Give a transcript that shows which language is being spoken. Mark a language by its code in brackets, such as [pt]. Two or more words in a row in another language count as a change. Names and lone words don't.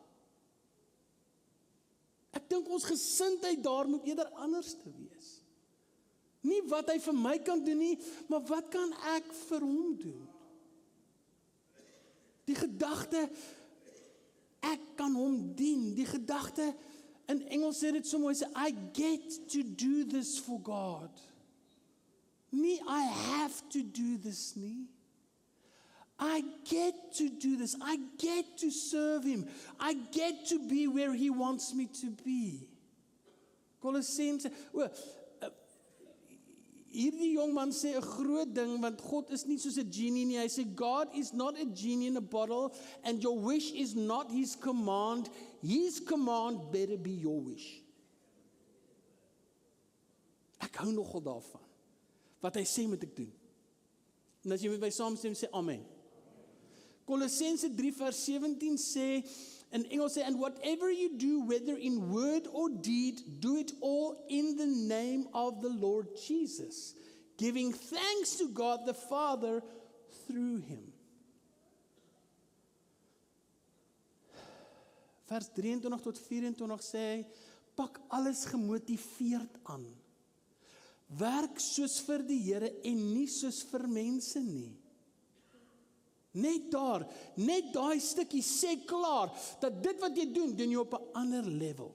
[af] Ek dink ons gesindheid daar moet eerder anders te wees. Nie wat hy vir my kan doen nie, maar wat kan ek vir hom doen? Die gedagte, ek kan hom dien. Die gedagte, in Engels sê dit so mooi, sê, [en] I get to do this for God. [af] Nie, [en] I have to do this [af] nie. [en] I get to do this. I get to serve him. I get to be where he wants me to be. [af] Kolossense, hierdie jong man sê 'n groot ding, want God is nie soos 'n genie nie. Hy sê, [en] God is not a genie in a bottle, and your wish is not his command. His command better be your wish. [af] Ek hou nogal daarvan. Wat hy sê moet ek doen. En as jy met my saamstem, sê amen. Kolossense 3 vers 17 sê, in Engels sê, [en] and whatever you do, whether in word or deed, do it all in the name of the Lord Jesus, giving thanks to God the Father through him. [af] Vers 23 tot 24 sê hy, pak alles gemotiveerd aan. Werk soos vir die Here en nie soos vir mense nie. Net daar, net daai stukkie sê klaar, dat dit wat jy doen jy op 'n ander level.